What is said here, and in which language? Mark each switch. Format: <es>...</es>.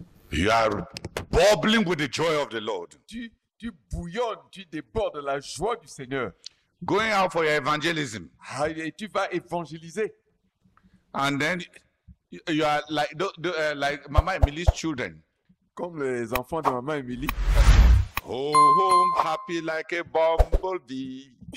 <en>you are bubbling with the joy of the Lord.</en> <fr>tu bouillonnes, tu débordes de la joie du Seigneur.</fr> <en>Going out for your evangelism.</en> <fr>Et tu vas évangéliser.</fr> <en>And then you are like like Mama Emily's children.</en> <fr>Comme les enfants de Maman Émilie.</fr> <en>Home happy like a bumblebee.</en>